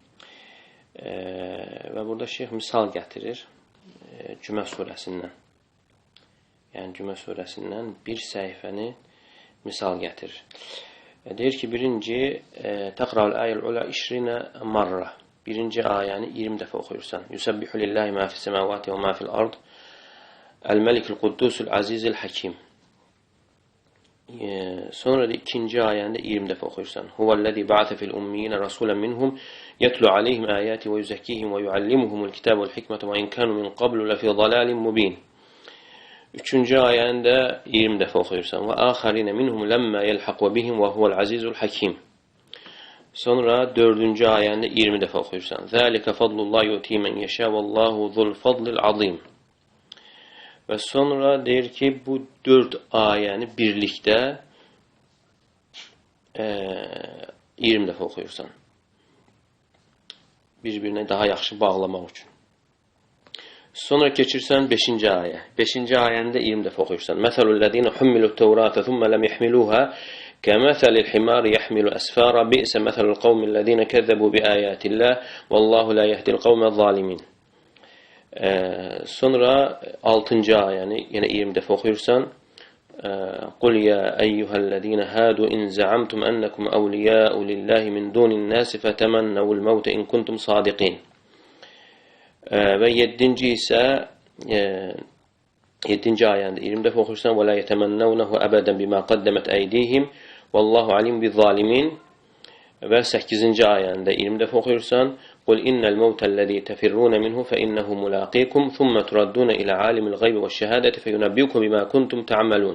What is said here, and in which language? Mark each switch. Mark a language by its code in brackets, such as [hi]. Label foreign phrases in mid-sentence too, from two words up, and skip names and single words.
[az] Və burada şeyx misal gətirir Cümə surəsindən. Yəni, Cümə surəsindən bir səhifəni misal gətirir. Deyir ki, birinci [ar] تقرأ الآية الأولى 20 مرة. [az] Birinci ayəni 20 dəfə oxuyursan. [ar] يسبح لله ما في السماوات وما في الأرض. الملك القدوس العزيز الحكيم. [az] Sonra da ikinci ayəni də 20 dəfə oxuyursan. [ar] هو الذي بعث في الأميين رسولا منهم يتلو عليهم آياته ويزكيهم ويعلمهم الكتاب والحكمة وإن كانوا من قبل لفي ضلال مبين. [az] Üçüncü ayəni də 20 dəfə oxuyursan. [ar] وآخرين منهم لما يلحقوا بهم وهو العزيز الحكيم. [az] Sonra dördüncü ayəni də 20 dəfə oxuyursan. [ar] ذلك فضل الله يؤتيه من يشاء والله ذو الفضل العظيم. [az] Və sonra deyir ki, bu 4 ayəni birlikdə 20 dəfə oxuyursan. Bir-birinə daha yaxşı bağlamaq üçün. Sonra keçirsən 5-ci ayə. 5-ci ayəni də 20 dəfə oxuyursan. [ar] مثل الذين حملوا التوراة ثم لم يحملوها كمثل الحمار يحمل أسفارا بئس مثل القوم الذين كذبوا بآيات الله والله لا يهدي القوم الظالمين. [az] Sonra 6-cı ayəni yenə 20 dəfə oxuyursan. [ar] قل يا أيها الذين هادوا إن زعمتم أنكم أولياء لله من دون الناس فتمنوا الموت إن كنتم صادقين. [az] Və 7-ci isə 7-ci ayəndə 20 dəfə oxuyursan [ar] ولا يتمنونه أبدا بما قدمت أيديهم والله عليم بالظالمين. [az] Və 8-ci ayəndə 20 dəfə oxuyursan [ar] قل إن الموت الذي تفرون منه فإنه ملاقيكم ثم تردون إلى عالم الغيب والشهادة فينبئكم بما كنتم تعملون.